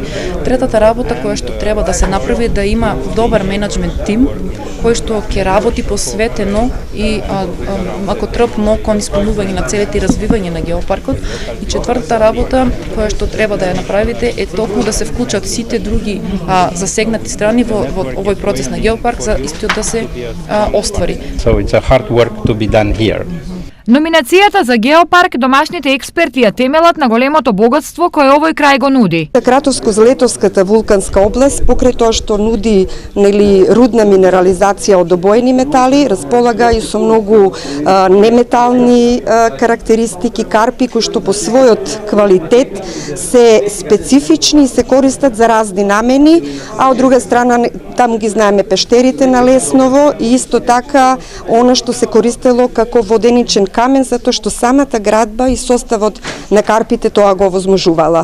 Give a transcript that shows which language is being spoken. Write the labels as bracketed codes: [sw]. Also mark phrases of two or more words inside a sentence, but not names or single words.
[mk] Третата работа која што треба да се направи е да има добар менаџмент тим кој што ќе работи посветено и ако трпно кон исполнување на целите и развивање на геопаркот. И четвртата работа која што треба да ја направите е токму да се вклучат сите други засегнати страни во овој процес на геопарк за истиот да се оствари. [en] So it's a hard work to be done here. [mk] Номинацијата за геопарк домашните експерти ја темелат на големото богатство кое овој крај го нуди. Кратовско-Злетовската вулканска област, покрај тоа што нуди рудна минерализација од обоени метали, располага и со многу неметални карактеристики, карпи кои што по својот квалитет се специфични и се користат за разни намени, а од друга страна таму ги знаеме пештерите на Лесново и исто така она што се користело како воденичен камен, затоа што самата градба и составот на карпите тоа го овозможувала.